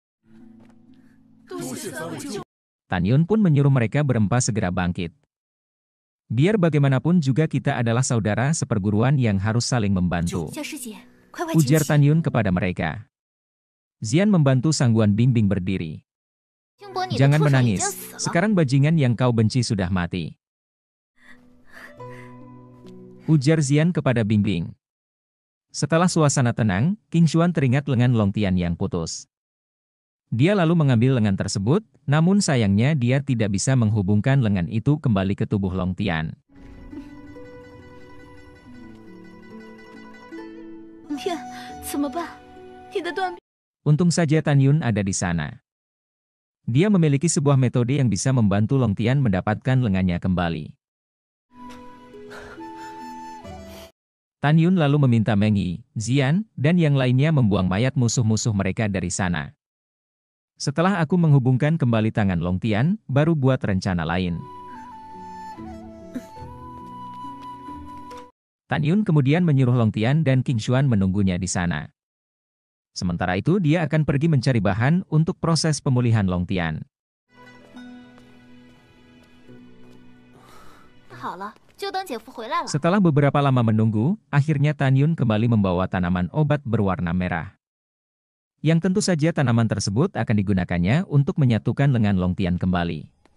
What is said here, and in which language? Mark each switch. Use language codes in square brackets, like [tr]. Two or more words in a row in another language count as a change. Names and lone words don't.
[id] Tan Yun pun menyuruh mereka berempat segera bangkit. Biar bagaimanapun juga kita adalah saudara seperguruan yang harus saling membantu, ujar Tan Yun kepada mereka. Zian membantu Sangguan Bingbing berdiri. [zh] 金伯，你的 [id] Jangan [zh] 畜生已经 [id] menangis, [zh] 死了。 [id] sekarang bajingan yang kau benci sudah mati. Ujar Zian kepada Bingbing. Setelah suasana tenang, King Xuan teringat lengan Long Tian yang putus. Dia lalu mengambil lengan tersebut, namun sayangnya dia tidak bisa menghubungkan lengan itu kembali ke tubuh Long Tian. [zh] 天，怎么办？你的断臂。 [id] Untung saja Tan Yun ada di sana. Dia memiliki sebuah metode yang bisa membantu Long Tian mendapatkan lengannya kembali. Tan Yun lalu meminta Meng Yi, Zian, dan yang lainnya membuang mayat musuh-musuh mereka dari sana. Setelah aku menghubungkan kembali tangan Long Tian, baru buat rencana lain. Tan Yun kemudian menyuruh Long Tian dan King Xuan menunggunya di sana. Sementara itu dia akan pergi mencari bahan untuk proses pemulihan Long Tian. [zh] 好了，就等姐夫回来了。 [id] Setelah beberapa lama menunggu, akhirnya Tan Yun kembali membawa tanaman obat berwarna merah. Yang tentu saja tanaman tersebut akan digunakannya untuk menyatukan lengan Long Tian kembali.